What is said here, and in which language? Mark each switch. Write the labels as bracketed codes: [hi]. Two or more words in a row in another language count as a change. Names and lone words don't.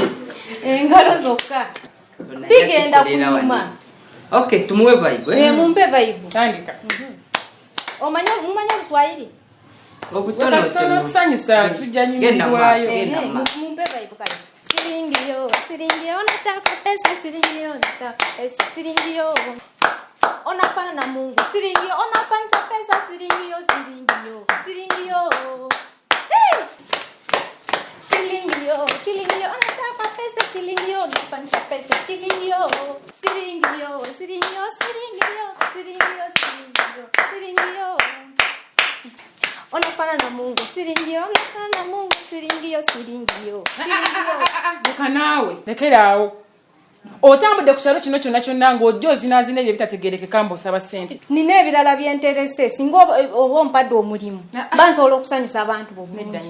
[lg] Engalo zokka. Bigenda kuluma. Okay, tumuwe vibe. Mumpe vibe. Tandika. Omanya Kiswahili? Obutono sanyusa tujja nyumirwayo. Mumpe vibe kale. [sw] Siringio, nataka pesa, siringio, nataka pesa, siringio. Onafana na Mungu, siringio, onapanja pesa, siringio. Hey! Shilingio, onataka pesa, shilingio, napanja pesa, shilingio. Siringio. Onafana na Mungu, siringio. [lg] Leka naawe, lekeraawo. Otambudde ku kyalo kino kyonna ng'ojja ozinazina ebyo ebitategeerekeka mb'osaba ssente. Nina ebirala byenterese singa oba ompadde omulimu. Bansobola okusanyusa abantu bulungi.